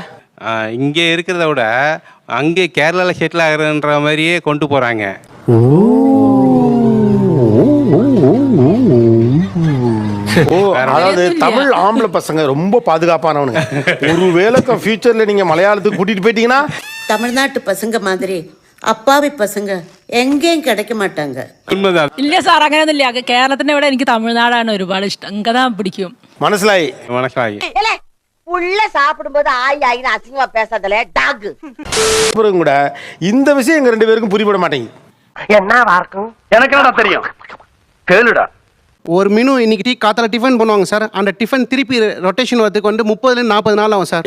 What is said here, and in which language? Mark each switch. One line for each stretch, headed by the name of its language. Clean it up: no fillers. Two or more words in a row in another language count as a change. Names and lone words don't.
Tamil: இங்கே இருக்கிறத விட அங்கே கேரளால செட்டில் ஆகிறன்ற மாதிரியே கொண்டு போறாங்க. அதாவது தமிழ் ஆம்பளை பசங்க ரொம்ப பாதுகாப்பானவனுங்க. ஒருவேளை ஃபியூச்சர்ல நீங்க மலையாளத்துக்கு கூட்டிட்டு போயிட்டீங்கன்னா தமிழ்நாட்டு பசங்க மாதிரி அப்பாவி பசங்க எங்கேயும் கிடக்க மாட்டாங்க. உண்மைதான்.
Malayalam: ഇല്ല സാർ അങ്ങനെയൊന്നുമില്ല കേരളത്തിന്റെ ഇവിടെ എനിക്ക് തമിഴ്നാടാണ് ഒരുപാട് ഇഷ്ടം
Tamil: இங்கதா பிடிக்கும்.
Malayalam: മനസ്സിലായി.
Tamil: மனசாகி உள்ள சாப்பிடும்போது ஆயி ஆயின்னு அசிங்கமா பேசாதல டாக். அப்புறம் கூட இந்த விஷயம் எங்க 2 பேருக்கும் புரியப்பட மாட்டேங்குது. என்னவா இருக்கும் எனக்கு என்னடா தெரியும் கேளுடா. ஒரு மெனு இன்னைக்கு காத்தால டிஃபன் பண்ணுவாங்க சார். அந்த டிஃபன் திருப்பி ரொட்டேஷன் வரதுக்கு வந்து 30 நாள் ஆகும் சார்.